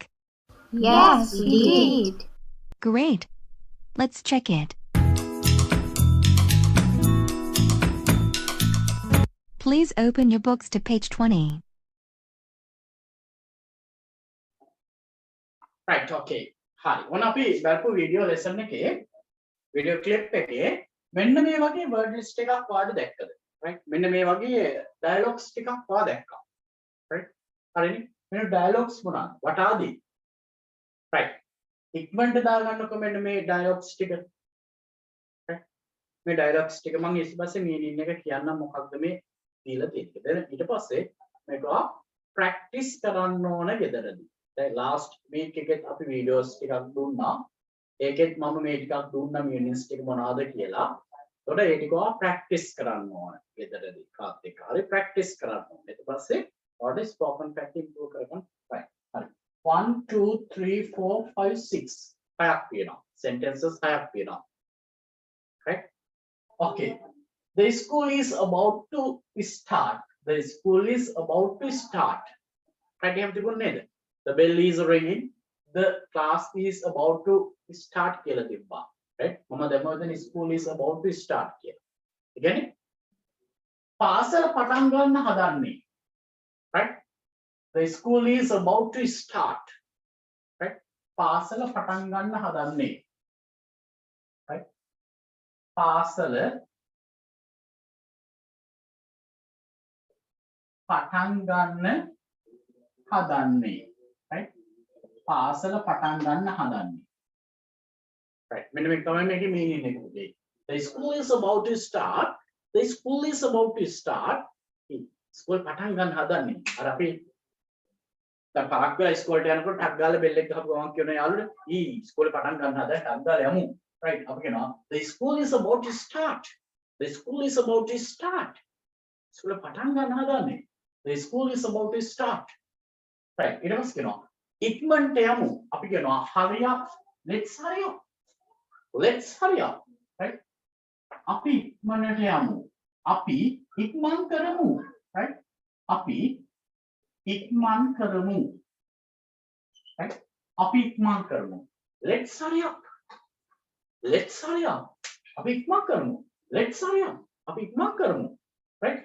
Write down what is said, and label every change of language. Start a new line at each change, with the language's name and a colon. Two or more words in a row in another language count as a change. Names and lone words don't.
English: Yes, we did. Great. Let's check it. Please open your books to page 20. right okay
Sinhala: හරි ඔන්න අපි බලපු
English: video lesson
Sinhala: එකේ
English: video clip
Sinhala: එකේ මෙන්න මේ වගේ
English: word list
Sinhala: එකක් වාඩි දැක්කද right මෙන්න මේ වගේ ඩයලොග්ස් ටිකක් වා දැක්කා right හරිනේ මෙන්න ඩයලොග්ස් මොනවාද
English: what are they right
Sinhala: ඉක්මනට දාගන්නකො මෙන්න මේ ඩයලොග්ස් ටික right මේ ඩයලොග්ස් ටික මම ඊට පස්සේ මීනින් එක කියන්නම් මොකක්ද මේ දීලා තියෙන්නේ ඊට පස්සේ මේක ප්‍රැක්ටිස් කරන්න ඕන ගෙදරදී දැන්
English: last week
Sinhala: එකෙත් අපි වීඩියෝස් ටිකක් දුන්නා ඒකෙත් මම මේ ටිකක් දුන්නා මීනින්ස් ටික මොනවාද කියලා එතකොට ඒ ටික ප්‍රැක්ටිස් කරන්න ඕන ගෙදරදී කාත් එක්ක හරි ප්‍රැක්ටිස් කරන්න ඕන ඊට පස්සේ
English: what is spoken fact improve
Sinhala: කරගන්න
English: right හරි 1 2 3 4 5 6
Sinhala: හයක් තියෙනවා
English: sentences
Sinhala: හයක් තියෙනවා
English: right okay the school is about to start the school is about to start right
Sinhala: එහෙම තිබුණේ නේද
English: the bell is ringing the class is about to start
Sinhala: කියලා තිබ්බා
English: right
Sinhala: මම දැම්මා දැන්
English: school is about to start
Sinhala: කියලා ඒ කියන්නේ පාසල පටන් ගන්න හදන්නේ
English: right the school is about to start right
Sinhala: පාසල පටන් ගන්න හදන්නේ
English: right
Sinhala: පාසල පටන් ගන්න හදන්නේ. Right? පාසල පටන් ගන්න හදන්නේ. Right. මෙන්න මේ කමෙන්ට් එකේ meaning එක පුතේ.
English: The school is about to start. The school is about to start.
Sinhala: ස්කූල් පටන් ගන්න හදන්නේ. අර අපි දැන් පාක් වෙලා ඉස්කෝලේට යනකොට ටක් ගාලා බෙල් එක ගහපු ගමන් කියන යාළුවනේ ඉස්කෝලේ පටන් ගන්න හදලා ටක් ගාලා යමු.
English: Right.
Sinhala: අපි කියනවා
English: the school is about to start. The school is about to start.
Sinhala: ස්කූලේ පටන් ගන්න හදන්නේ.
English: The school is about to start. Right.
Sinhala: ඊට පස්සේ කියනවා ඉක්මනට යමු. අපි කියනවා
English: hurry up. Let's hurry up. Let's hurry up. Right?
Sinhala: අපි ඉක්මනට යමු. අපි ඉක්මන් කරමු. Right? අපි ඉක්මන් කරමු. Right? අපි ඉක්මන් කරමු.
English: Let's hurry up. Let's hurry up.
Sinhala: අපි ඉක්මන් කරමු.
English: Let's hurry up.
Sinhala: අපි ඉක්මන් කරමු. Right?